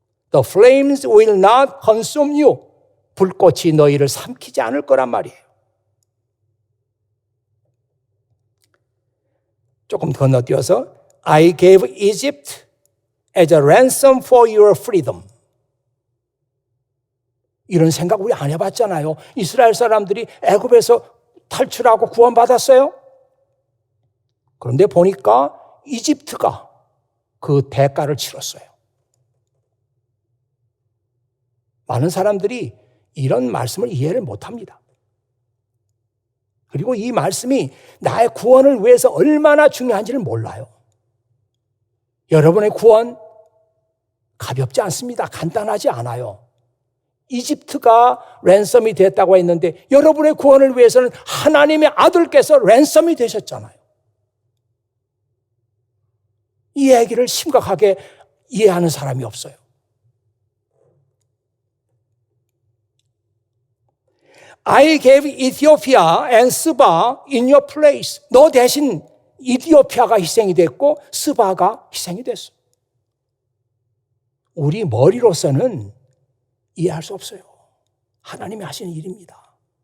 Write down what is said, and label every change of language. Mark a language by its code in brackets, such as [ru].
[en] The flames will not consume you. [ko] 불꽃이 너희를 삼키지 않을 거란 말이에요. 조금 건너뛰어서 [en] I gave Egypt as a ransom for your freedom. [ko] 이런 생각 우리 안 해봤잖아요. 이스라엘 사람들이 애굽에서 탈출하고 구원받았어요. 그런데 보니까 이집트가 그 대가를 치렀어요. 많은 사람들이 이런 말씀을 이해를 못합니다. 그리고 이 말씀이 나의 구원을 위해서 얼마나 중요한지를 몰라요. 여러분의 구원 가볍지 않습니다. 간단하지 않아요. 이집트가 랜섬이 됐다고 했는데 여러분의 구원을 위해서는 하나님의 아들께서 랜섬이 되셨잖아요. 이 얘기를 심각하게 이해하는 사람이 없어요. [en] I gave Ethiopia and Seba in your place. [ko] 너 대신 이디오피아가 희생이 됐고 스바가 희생이 됐어. 우리 머리로서는 이해할 수 없어요. 하나님이 하시는 일입니다.